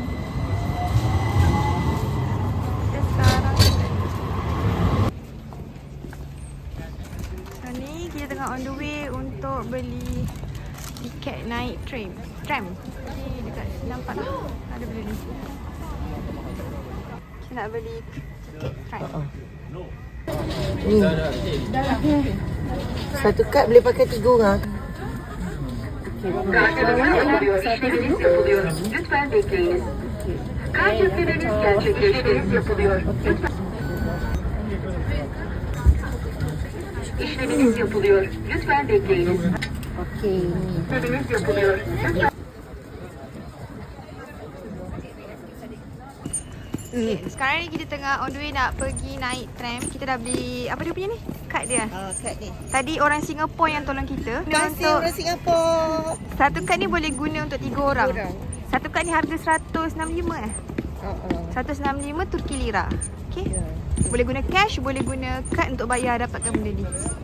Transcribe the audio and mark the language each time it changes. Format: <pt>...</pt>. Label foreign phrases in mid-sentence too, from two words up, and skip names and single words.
<ms>Kita sekarang so ni kita tengah</ms> <en>on the way</en> <ms>untuk beli tiket naik tram. Ni dekat nampak tak? Ada beli ni. Kita nak beli tiket tram. Ni. Satu kad boleh pakai 3 orang.</ms> <tr>Kartınız yapılıyor, işleminiz yapılıyor. Lütfen bekleyiniz. Kart yüklemeniz gerçekleştiriniz yapılıyor. Lütfen. İşleminiz yapılıyor. Lütfen bekleyiniz. Okey. İşleminiz yapılıyor. Lütfen.</tr> <ms>Okay, sekarang ni kita tengah</ms> <en>on the way</en> <ms>nak pergi naik tram. Kita dah beli, apa dia punya ni? Kad dia. Kad ni. Tadi orang Singapura yang tolong kita. Terima kasih orang Singapura. Satu kad ni boleh guna untuk 3 orang. Satu kad ni harga 165 165 Turki lira. Okay. Boleh guna cash, boleh guna kad untuk bayar, dapatkan benda ni.</ms>